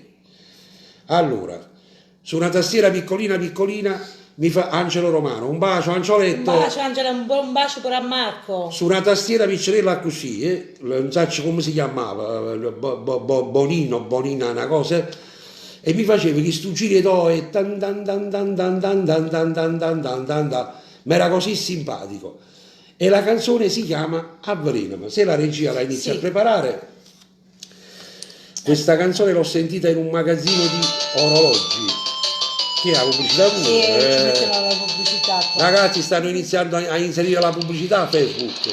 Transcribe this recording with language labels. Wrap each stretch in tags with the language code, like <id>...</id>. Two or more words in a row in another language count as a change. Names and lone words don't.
<it>Allora, su una tastiera piccolina mi fa Angelo Romano, un bacio Angioletto. Un bacio Angela, un buon bacio pure a Marco. Su una tastiera piccolina così, non so come si chiamava, Bonina, una cosa, e mi facevi gli stu giri e tan dan dan dan dan dan dan dan dan dan dan dan dan. Ma era così simpatico. E la canzone si chiama Avvelename. Se la regia la inizia a preparare, questa canzone l'ho sentita in un magazzino di orologi. Che è la pubblicità pure? Sì, ci mettono la pubblicità. Ragazzi, stanno iniziando a inserire la pubblicità a Facebook.</it>